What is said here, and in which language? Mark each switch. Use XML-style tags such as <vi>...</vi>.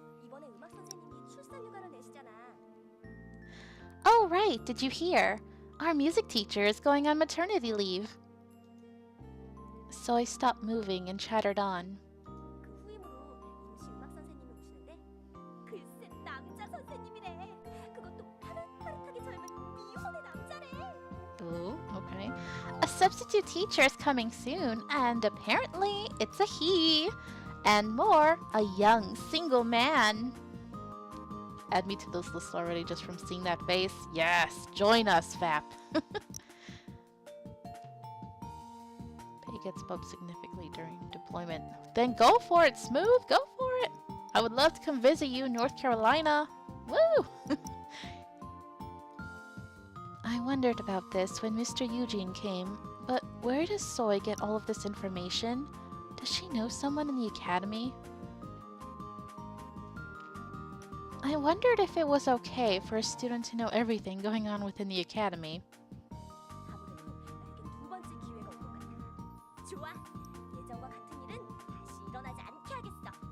<ko>이번에 음악 선생님이 출산 휴가를 내시잖아.</ko> <en>Oh right, did you hear? Our music teacher is going on maternity leave. So I stopped moving and chattered on.</en> <ko>그 후임으로 임시 음악 선생님이 오시는데 글쎄 남자 선생님이래. 그것도 파릇파릇하게 젊은 미혼의 남자래.</ko> <en>Ooh, okay. A substitute teacher is coming soon, and apparently it's a he. And more, a young single man. Add me to this list already just from seeing that face. Yes, join us, Fap. Pay gets bumped significantly during deployment. Then go for it, Smooth. Go for it. I would love to come visit you in North Carolina. Woo! I wondered about this when Mr. Eugene came, but where does Soy get all of this information? Does she know someone in the academy? I wondered if it was okay for a student to know everything going on within the academy.</en> <ko>아무래도 나에겐 두 번째 기회가 올 것 같아. 좋아. 예전과 같은 일은 다시 일어나지 않게 하겠어.</ko>